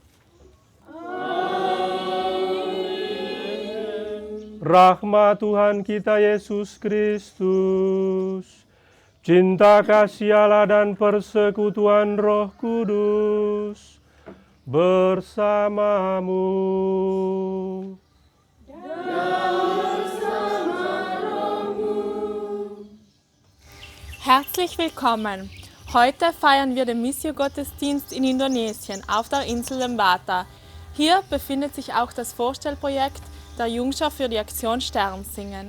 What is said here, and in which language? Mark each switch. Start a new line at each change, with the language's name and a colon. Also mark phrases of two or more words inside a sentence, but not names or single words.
Indonesian: Amin. Rahmat Tuhan kita Yesus Kristus, cinta kasih Allah dan persekutuan Roh Kudus bersamamu.
German: Herzlich willkommen! Heute feiern wir den Missio-Gottesdienst in Indonesien auf der Insel Lembata. Hier befindet sich auch das Vorstellprojekt der Jungschar für die Aktion Sternsingen.